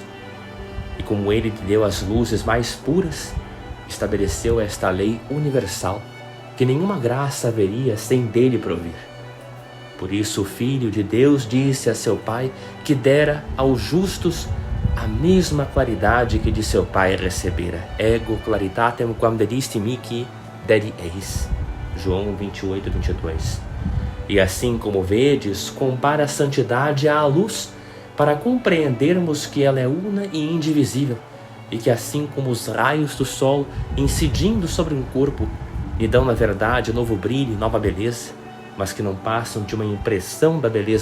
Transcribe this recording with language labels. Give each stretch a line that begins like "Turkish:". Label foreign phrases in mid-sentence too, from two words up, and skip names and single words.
Portuguese: E como ele lhe deu as luzes mais puras, estabeleceu esta lei universal, que nenhuma graça haveria sem dele provir. Por isso o Filho de Deus disse a seu Pai que dera aos justos a mesma claridade que de seu Pai recebera.
Latin: Ego claritatem quam dedisti mihi dedi eis.
Portuguese: João 28, 22. E assim como vedes, compara a santidade à luz, para compreendermos que ela é una e indivisível, e que assim como os raios do sol, incidindo sobre um corpo, lhe dão na verdade novo brilho e nova beleza, mas que não passam de uma impressão da beleza